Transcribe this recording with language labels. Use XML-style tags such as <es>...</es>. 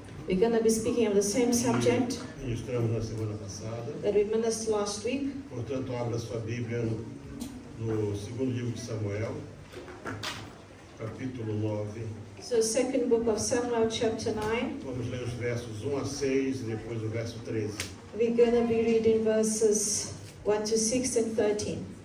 <en>We're going to be speaking of the same subject</en> <pt>que ministramos na semana passada.</pt> <en>that we ministered last week.</en> <pt>Portanto, abra sua Bíblia no segundo livro de Samuel, capítulo 9.</pt> <en>So, second book of Samuel, chapter 9.</en> <pt>Vamos ler os versos 1 a 6 e depois o verso 13.</pt> <en>We're going to be reading verses 1 to 6 and 13.</en>